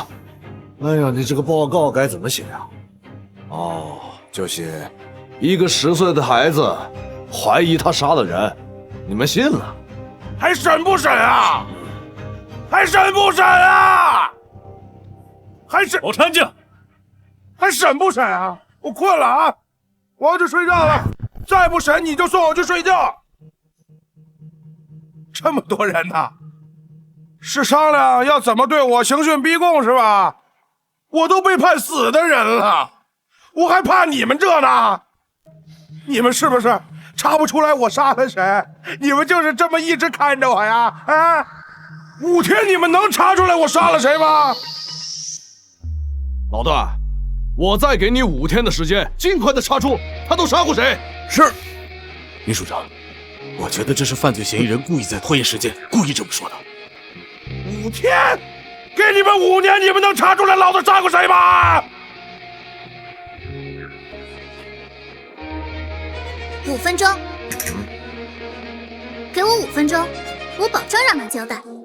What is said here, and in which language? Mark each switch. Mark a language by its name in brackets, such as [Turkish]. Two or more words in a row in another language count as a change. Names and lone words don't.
[Chinese] 哎呀，你這個報告該怎麼寫啊？哦，就寫一個10歲的孩子懷疑他殺了人，你們信了？還審不審啊？還審不審啊？還審？老陳靜，還審不審啊？我困了啊，我要去睡覺了。再不審你就送我去睡覺。這麼多人呢，是商量要怎麼對我刑訊逼供是吧？我都被判死的人了，我還怕你們這呢？你們是不是查不出來我殺了誰？你們就是這麼一直看着我呀？啊！5天你們能查出來我殺了誰嗎？老段，我再給你5天的時間，盡快的查出他都殺過誰。是。李署長，我覺得這是犯罪嫌疑人故意在拖延時間，故意這麼說的。 5天，給你們5年，你們能查出來老子殺過誰嗎？5分鐘，給我5分鐘，我保證讓他交代。